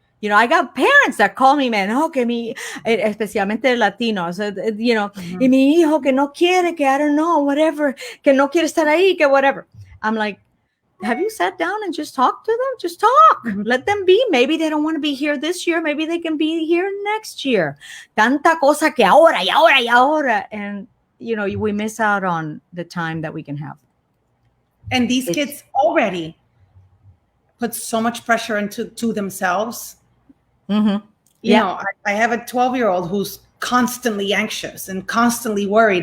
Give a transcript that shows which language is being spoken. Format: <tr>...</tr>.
<en>I got parents that call me, man,</en> <es>especialmente latinos, y mi hijo que no quiere, que</es> <en>I don't know, whatever,</en> <es>que no quiere estar ahí, que</es> <en>whatever. I'm like, have you sat down and just talked to them? Just talk. Mm-hmm. Let them be. Maybe they don't want to be here this year. Maybe they can be here next year.</en> <es>Tanta cosa que ahora, y ahora, y ahora.</es> <en>And, we miss out on the time that we can have. And these kids already put so much pressure into themselves. Mm-hmm. I have a 12-year-old who's constantly anxious and constantly worried.</en>